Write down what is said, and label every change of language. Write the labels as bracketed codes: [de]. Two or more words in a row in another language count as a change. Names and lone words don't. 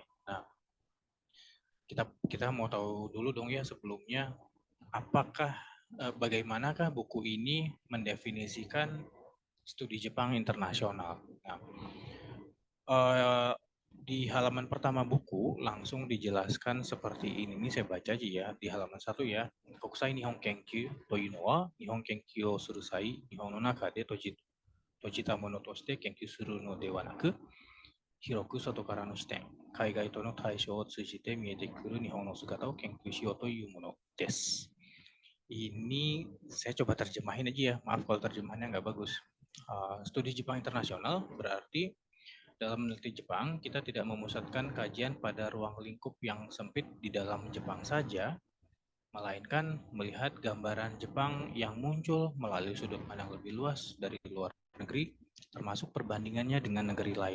[id] Nah, kita mau tahu dulu dong ya sebelumnya, apakah bagaimanakah buku ini mendefinisikan studi Jepang internasional. Nah, di halaman pertama buku langsung dijelaskan seperti ini. Ini saya baca aja ya, di halaman 1 ya. [ja] Kokusai Nihon Kenkyu toいうのは、日本研究をする際、日本の中で閉じたものとして研究するのではなく、広く外からの視点、海外との対象を通じて見えてくる日本の姿を研究しようというものです。 [id] Ini saya coba terjemahin aja ya, maaf kalau terjemahannya nggak bagus. Studi Jepang internasional berarti dalam meneliti Jepang, kita tidak memusatkan kajian pada ruang lingkup yang sempit di dalam Jepang saja, melainkan melihat gambaran Jepang yang muncul melalui sudut pandang lebih luas dari luar negeri, termasuk perbandingannya dengan negeri lain.